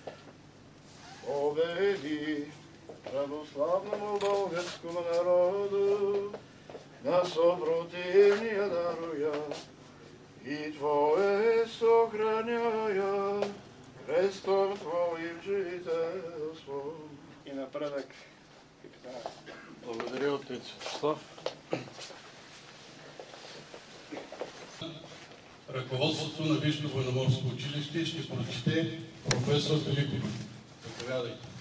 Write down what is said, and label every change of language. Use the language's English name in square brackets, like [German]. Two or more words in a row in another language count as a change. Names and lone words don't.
[Church Slavic] Победи православному българскому народу на съпротивния даруя и Твое сохраняя крестом Твоим жителство. [Bulgarian] И напредък. Благодаря, отец Слав. Ръководството на Висшето военноморско училище ще прочете професор Великов. Заповядайте.